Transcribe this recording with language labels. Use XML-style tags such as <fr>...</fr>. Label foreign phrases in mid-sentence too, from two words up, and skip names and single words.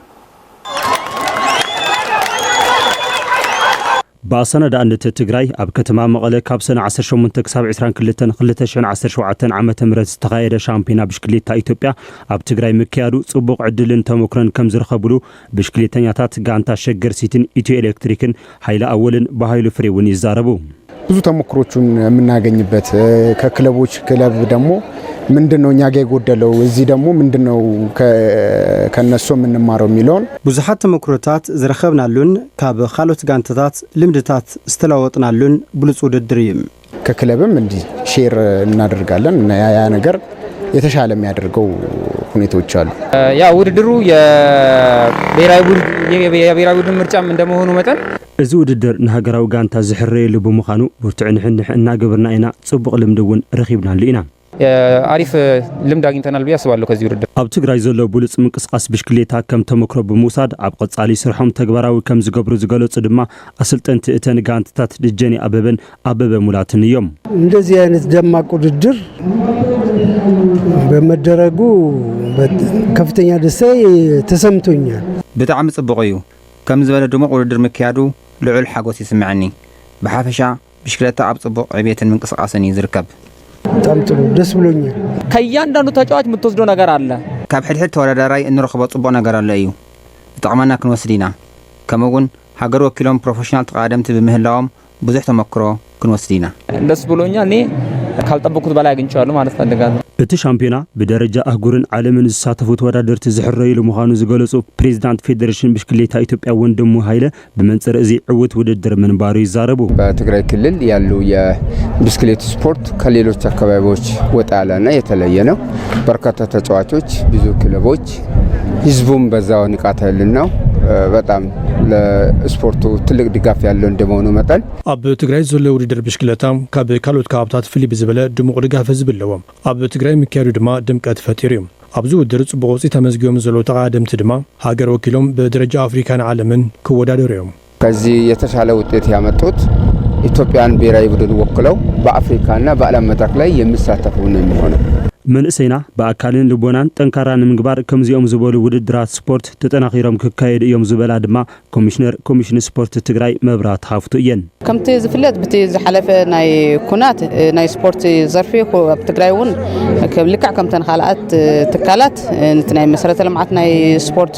<ti>ባሰነዳ አንተ ትግራይ ኣብ ከተማ መቐለ ካብ ሰነ 18 ክሳብ 22 2017 ዓመተ ምህረት ዝተኻየደ ሻምፒዮና ብሽክሌታ ኢትዮጵያ ኣብ ትግራይ ምክያዱ ጽቡቕ ዕድልን ተሞክሮን ከም ዝረኸብሉ ብሽክሌተኛታት ጋንታ ሸገር ሲቲን ኢትዮ ኤሌክትሪክን ኃይለ አወልን በኃይሉ ፍሬውን ይዛረቡ</ti> <am>ብዙ ተሞክሮቹን የምናገኝበት ከክለቦች ክለብ ደግሞ ምንድነው እኛ ጋር የጎደለው እዚህ ደግሞ ምንድነው ከነሱ የምንማረው የሚለውን</am> <ti>ብዙሃት ተሞክሮታት ዝረኸብናሉን ካብ ካልኦት ጋንታታት ልምድታት ዝተለዋወጥናሉን ብሉጽ ውድድር እዩ</ti> <am>ከክለብም እንዲ ሼር እናደርጋለን እና ያ ነገር የተሻለ የሚያደርገው ሁኔታዎች አሉ ያ ውድድሩ የብሔራዊ ቡድን ምርጫም እንደመሆኑ መጠን</am> <ti>እዚ ውድድር ንሃገራዊ ጋንታ ዝሕረየሉ ብምዃኑ ብርቱዕንሕንሕ እናገበርና ኢና ጽቡቕ ልምድውን ረኺብናሉ ኢና</ti> <am>አሪፍ ልምድ አግኝተናል ብዬ አስባለሁ ከዚህ ውድድር</am> <ti>ኣብ ትግራይ ዘሎ ብሉጽ ምንቅስቃስ ብሽክሌታ ከም ተመክሮ ብምውሳድ ኣብ ቀጻሊ ስርሖም ተግባራዊ ከም ዝገብሩ ዝገለጹ ድማ አሰልጠንቲ እተን ጋንታታት ደጀኔ አበበ ሙላትን እዮም</ti> <am>እንደዚህ አይነት ደማቅ ውድድር በመደረጉ ከፍተኛ ደስታ ተሰምቶኛል</am> <ti>ብጣዕሚ ጽቡቕ እዩ ከም ዝበለ ድሙቕ ውድድር ምክያዱ ልዑል ሓጎስ ይስምዓኒ ብሓፈሻ ብሽክሌታ ኣብ ጽቡቕ ዕብየትን ምንቅስቃስን ይዝርከብ</ti> <am>በጣም ጥሩ ደስ ብሎኛል ከያንዳንዱ ተጫዋች የምትወስደው ነገር አለ</am> <ti>ካብ ሕድሕድ ተወዳዳራይ እንረኽቦ ጽቡቕ ነገር አለ እዩ ዝጠቕመና ክንወስዲና ከምኡውን ሃገር ወኪሎም ፕሮፌሽናል ተቃደምቲ ብምህላዎም ብዙሕ ተመክሮ ክንወስዲና</ti> <am>ደስ ብሎኛል እኔ ካልጠበቅኩት በላይ አግኝቻለሁ ማለት ፈልጋለሁ</am> <ti>እቲ ሻምፒዮና በደረጃ አህጉርን ዓለምን ዝሳተፉ ተወዳደርቲ ዝሕረይሉ ምዃኑ ዝገለጹ ፕሬዝዳንት ፌዴሬሽን ብሽክሌታ ኢትዮጵያ ወንድሙ ኃይለ በመንጽር እዚ ዕውት ውድድር መንባሩ ይዛረቡ</ti> <am>በትግራይ ክልል ያሉ የብስክሌት ስፖርት ከሌሎች አካባቢዎች ወጣ ያለና የተለየ ነው በርካታ ተጫዋቾች ብዙ ክለቦች ህዝቡም በዛው ንቃተ ህሊናው በጣም ለስፖርቱ ትልቅ ድጋፍ ያለው እንደመሆኑ መጠን</am> <ti>ኣብ ትግራይ ዘሎ ውድድር ብሽክሌታ ካብ ካልኦት ካብታት ፍልይ ዝበለ ድሙቕ ድጋፍ ዝብለዎም ኣብ ትግራይ ምክያዱ ድማ ድምቀት ፈጢሩ እዩ ኣብዚ ውድድር ጽቡቕ ውጽኢት ተመዝጊቦም ዘሎ ተቃደምቲ ድማ ሃገር ወኪሎም በደረጃ አፍሪካን ዓለምን ክወዳደሩ እዮም</ti> <am>ከዚህ የተሻለ ውጤት ያመጡት ኢትዮጵያን ብሔራዊ ቡድን ወክለው በአፍሪካና በዓለም መድረክ ላይ የሚሳተፉ ነው የሚሆነው</am> <ti>መንእሰይና በአካልን ልቦናን ጠንካራን ምግባር ከምዚኦም ዝበሉ ውድድራት ስፖርት ተጠናኺሮም ክካየድ እዮም ዝበላ ድማ ኮሚሽን ስፖርት ትግራይ መብራት ሃፍቱ እየን ከምቲ ዝፍለጥ በቲ ዝሓለፈ ናይ ኩናት ናይ ስፖርት ዘርፊ ኣብ ትግራይ እውን ልክዕ ከምተን ካልኣት ትካላት ነቲ ናይ መሰረተ ልምዓት ናይ ስፖርት</ti>